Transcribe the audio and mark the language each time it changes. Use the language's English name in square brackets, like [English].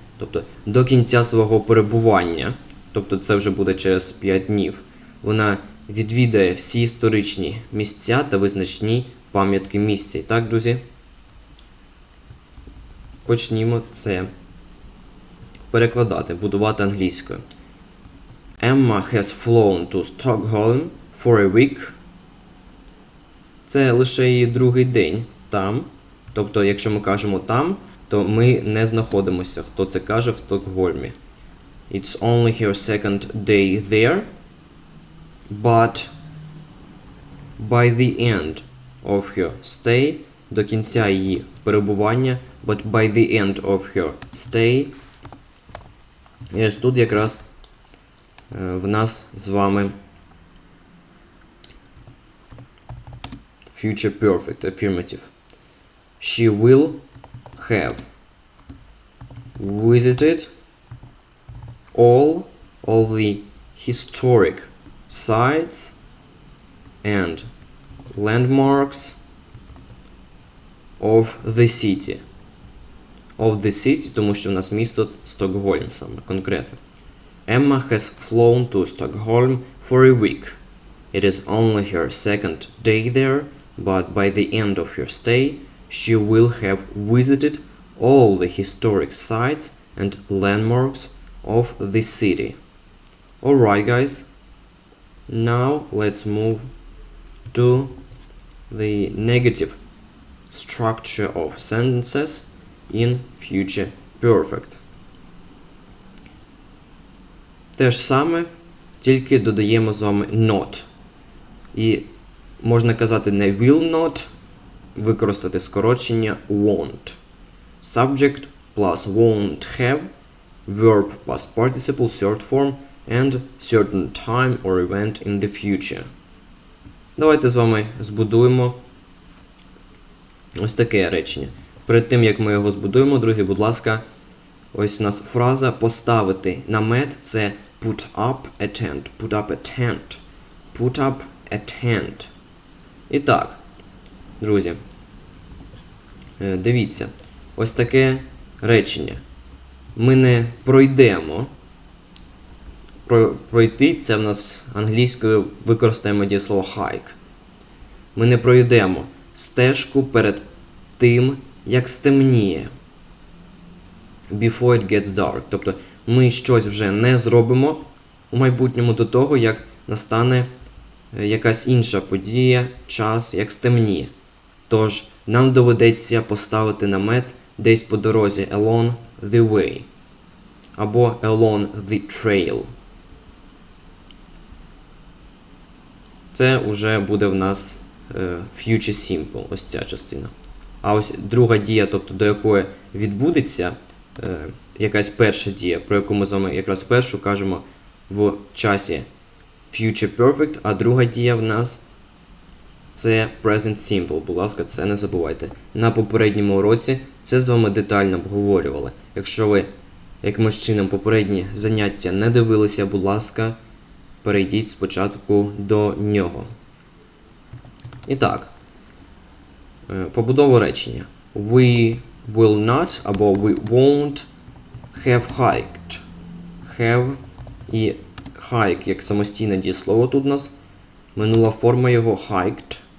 [Ukrainian] Тобто до кінця свого перебування, тобто це вже буде через 5 днів, вона відвідає всі історичні місця та визначні пам'ятки місця. І так, друзі, почнімо це перекладати, будувати англійською. [English] Emma has flown to Stockholm for a week. [Ukrainian] Це лише її другий день там. Тобто, якщо ми кажемо там, то ми не знаходимося, хто це каже, в Стокгольмі. [English] It's only her second day there, but by the end of her stay, [Ukrainian] до кінця її перебування, [English] but by the end of her stay, [Ukrainian] і ось тут якраз в нас з вами [English] future perfect, affirmative. She will have visited all of the historic sites and landmarks of the city. Of the city, [Ukrainian] тому що в нас місто Стокгольм саме конкретно. [English] Emma has flown to Stockholm for a week. It is only her second day there, but by the end of her stay, she will have visited all the historic sites and landmarks of the city. Alright, guys. Now let's move to the negative structure of sentences in future perfect. [Ukrainian] Те ж саме, тільки додаємо з вами not. І можна казати не will not, використати скорочення won't. [English] Subject plus won't have, verb past participle short form and certain time or event in the future. [Ukrainian] Давайте з вами збудуємо ось таке речення. Перед тим, як ми його збудуємо, друзі, будь ласка, ось у нас фраза поставити намет – це [English] put up a tent. Put up a tent. Put up a tent. [Ukrainian] І так, друзі, дивіться, ось таке речення. Ми не пройдемо. Пройти – це в нас англійською використаємо дієслово hike. Ми не пройдемо стежку перед тим, як стемніє. [English] Before it gets dark. [Ukrainian] Тобто ми щось вже не зробимо у майбутньому до того, як настане якась інша подія, час, як стемніє. Тож нам доведеться поставити намет десь по дорозі [English] along the way. Або along the trail. [Ukrainian] Це вже буде в нас future simple, ось ця частина. А ось друга дія, тобто до якої відбудеться якась перша дія, про яку ми з вами якраз першу кажемо в часі future perfect, а друга дія в нас це present simple. Будь ласка, це не забувайте. На попередньому уроці це з вами детально обговорювали. Якщо ви якимось чином попередні заняття не дивилися, будь ласка, перейдіть спочатку до нього. І так, побудова речення. [English] We will not або we won't have hiked. [Ukrainian] Have і hike як самостійне дієслово тут у нас. Минула форма його hiked.